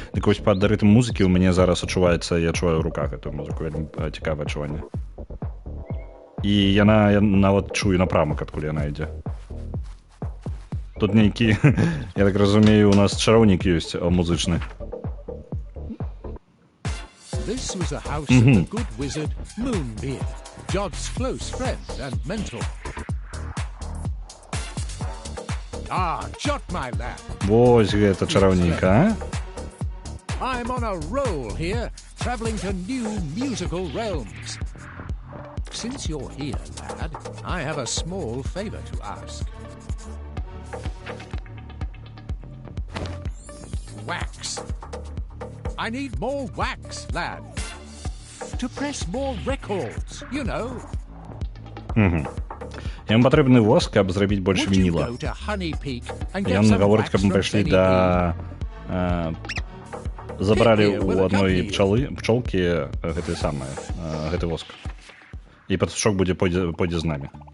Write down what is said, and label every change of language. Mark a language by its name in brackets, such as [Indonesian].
[Belarusian] Дык вось пад рытм музыкі ў мяне зараз адчуваецца, я адчуваю ў руках гэтую музыку, вельмі цікавае адчуванне. І я нават чую напрамак, адкуль яна ідзе. Тут нейкі, я так разумею, у нас чараўнік ёсць музычны. [English] This was the house of the good wizard Moonbeard, Jod's close friend and mentor. Jot, my lad. [Belarusian] Вось гэта чараўнік, а? [English] I'm on a roll here, traveling to new musical realms. Since you're here, lad, I have a small favor to ask. Wax. I need more wax, lad. To press more records, you know. [Belarusian] Ім патрэбны воск, каб зрабіць больш вініла. Ён гаворыць, каб мы пайшлі да... Забралі ў адной пчолкі гэты самае, гэты воск. І пацучок пойдзе з намі.